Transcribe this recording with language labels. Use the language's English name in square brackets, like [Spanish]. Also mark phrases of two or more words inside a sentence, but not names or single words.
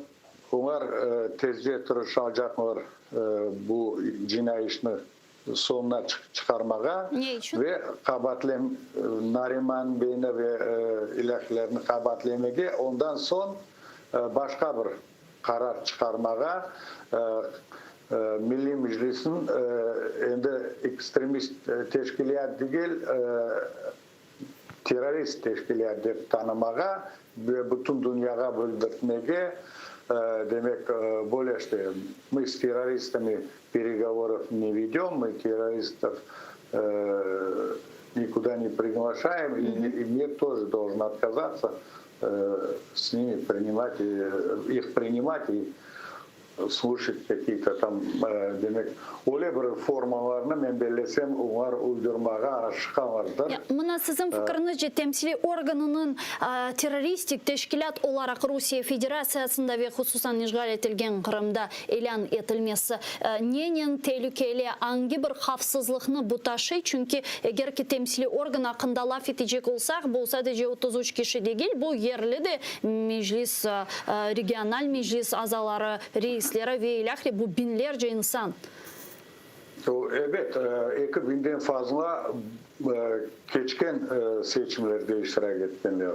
[Crimean Tatar] Onlar tezce tırışacaklar bu cinayi işini sonuna çıkarmağa ve kabatlem Nariman Bey'ine ve ilahlarını kabatlemeye ondan son başka bir karar çıkarmağa Milli Meclis'in endi ekstremist teşkilat değil terörist teşkilat deb tanımağa ve bütün dünyaya bildirmeye demek böyle işte [Russian] мы с террористами переговоров не ведем, мы террористов никуда не приглашаем, и мир тоже должен отказаться с ними принимать, их принимать и слушать какие-то там [Crimean Tatar] demek öyle bir formalarını men belesem onlar uydurmağa aşıkanlardır. Mına sizin fikrinizce temsili organının teröristik teşkilat olarak Rusya Federasyasında ve hususan işgal etilgen Kırım'da elan etilmesi nenin tehlikeli hangi bir hafsızlıkını bu taşı? Çünkü eğer ki temsili organ hakkında laf edecek olsak bu sadece 33 kişi değil, bu yerli de meclis, regional meclis azaları, reisleri ve ilahri bu binlerce insan. Evet, 2000'den fazla geçken seçimlerde iştirak etkenleri.